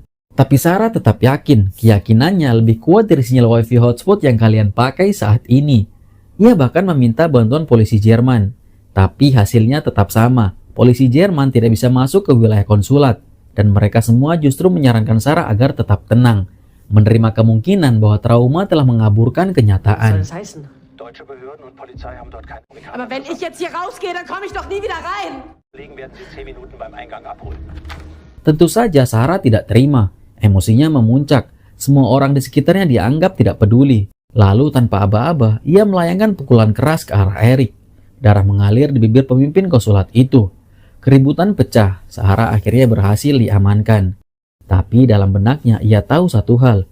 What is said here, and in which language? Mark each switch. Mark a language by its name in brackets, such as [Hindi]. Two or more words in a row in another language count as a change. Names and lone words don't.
[Indonesian] Tapi Sarah tetap yakin, keyakinannya lebih kuat dari sinyal [English] wifi hotspot [Indonesian] yang kalian pakai saat ini. Ia bahkan meminta bantuan polisi Jerman. Tapi hasilnya tetap sama. Polisi Jerman tidak bisa masuk ke wilayah konsulat. Dan mereka semua justru menyarankan Sarah agar tetap tenang. Menerima kemungkinan bahwa trauma telah mengaburkan kenyataan. [German] Deutsche Behörden und Polizei haben dort kein Aber wenn ich jetzt hier rausgehe, dann komme ich doch nie wieder rein. Kollegen werden Sie 10 Minuten beim Eingang abholen. [Indonesian] Tentu saja Sarah tidak terima. Emosinya memuncak. Semua orang di sekitarnya dianggap tidak peduli. Lalu tanpa aba-aba, ia melayangkan pukulan keras ke arah Eric. Darah mengalir di bibir pemimpin konsulat itu. Keributan pecah. Sarah akhirnya berhasil diamankan. Tapi dalam benaknya ia tahu satu hal.